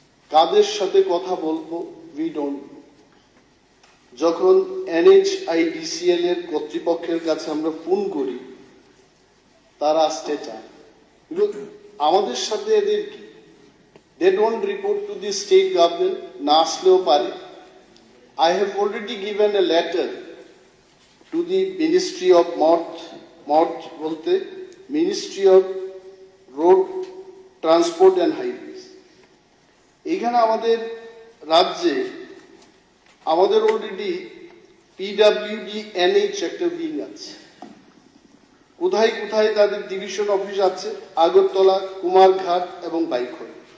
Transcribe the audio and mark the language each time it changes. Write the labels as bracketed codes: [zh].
[bn] কাদের সাথে কথা বলবো [en] We don't. [bn] যখন NHIDCL এর কর্তৃপক্ষের কাছে আমরা ফোন করি, তারা আসতে চায়। আমাদের সাথে এদের কি, [en] they don't report to the state government, [bn] না আসলেও পারে। [en] I have already given a letter to the Ministry of MORT বলতে Ministry of Road Transport and Highways। [bn] এখানে আমাদের রাজ্যে আমাদের অলরেডি PWD NH একটা উইং আছে। কোথায় কোথায় তাদের ডিভিশন অফিস আছে? আগরতলা, কুমারঘাট এবং বাইখল।